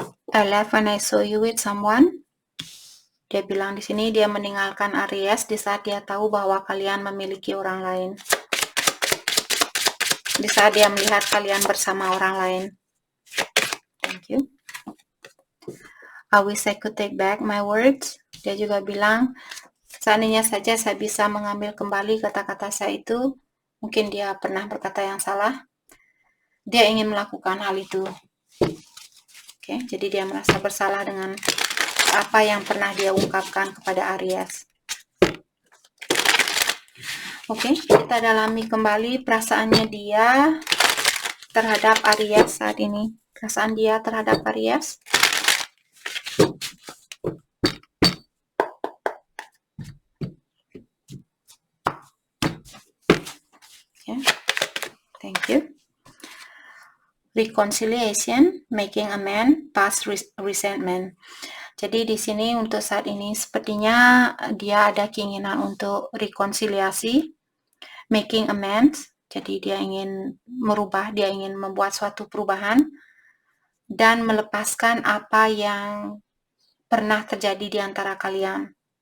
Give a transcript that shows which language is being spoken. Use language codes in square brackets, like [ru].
[en] I left when I saw you with someone. [id] Dia bilang di sini dia meninggalkan Aries di saat dia tahu bahwa kalian memiliki orang lain. Di saat dia melihat kalian bersama orang lain. [en] Thank you. I wish I could take back my words. [id] Dia juga bilang, seandainya saja saya bisa mengambil kembali kata-kata saya itu, mungkin dia pernah berkata yang salah. Dia ingin melakukan hal itu. Oke, jadi dia merasa bersalah dengan apa yang pernah dia ungkapkan kepada Aries. Oke, kita dalami kembali perasaannya dia terhadap Aries saat ini. Perasaan dia terhadap Aries. [en] Okay. Thank you. Reconciliation, making amends, past resentment. [id] Jadi di sini untuk saat ini sepertinya dia ada keinginan untuk rekonsiliasi, [en] making amends. [id] Jadi dia ingin merubah, dia ingin membuat suatu perubahan dan melepaskan apa yang pernah terjadi di antara kalian.